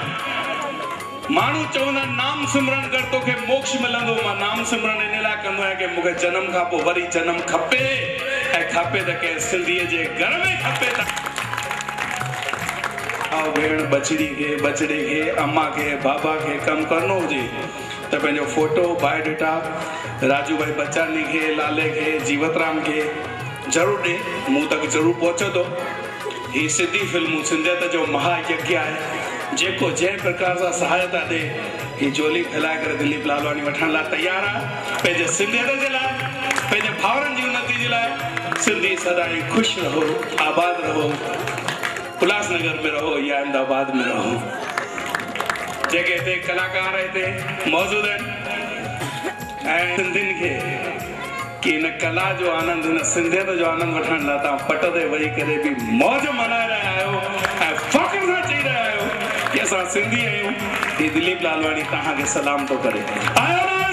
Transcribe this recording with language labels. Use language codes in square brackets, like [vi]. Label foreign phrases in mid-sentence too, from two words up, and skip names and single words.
[sd] माण्हू चवंदा नाम सिमरन कर तोखे मोक्ष मिलंदो। मां नाम सिमरन इन लाइ कंदो आहियां कि मूंखे जनम खां पोइ वरी जनम खपे, ऐं खपे त कंहिं सिंधीअ जे घर में खपे। भेण बचड़ी खे, बचड़े खे, अम्मा खे, बाबा खे कमु करणो हुजे त पंहिंजो फोटो बायोडेटा राजू भाई बच्चानी खे, लाले खे, जीवतराम खे ज़रूरु ॾे, मूं तक ज़रूरु पहुचंदो। हीअ सिंधी फिल्मूं सिंधियत जो महायज्ञ आहे, जेको जंहिं प्रकार सां सहायता ॾे हीअ झोली फैलाए करे दिलीप लालवानी वठण लाइ तयारु आहे। पंहिंजे सिंधियत जे लाइ, पंहिंजे भाउरनि जी उन्नति जे लाइ। सिंधी सदा ई ख़ुशि रहो, आबाद रहो। उल्हासनगर में रहो या अहमदाबाद में रहो, जेके हिते कलाकार हिते मौजूद आहिनि ऐं सिंधियुनि खे कि इन कला जो आनंद, इन सिंधियत जो आनंद वठण लाइ तव्हां पट ते वेही करे बि मौज मनाए रहिया आहियो ऐं फ़ख्र सां चई रहिया आहियो कि असां सिंधी आहियूं। ही दिलीप लालवाणी तव्हांखे सलाम थो करे। आयो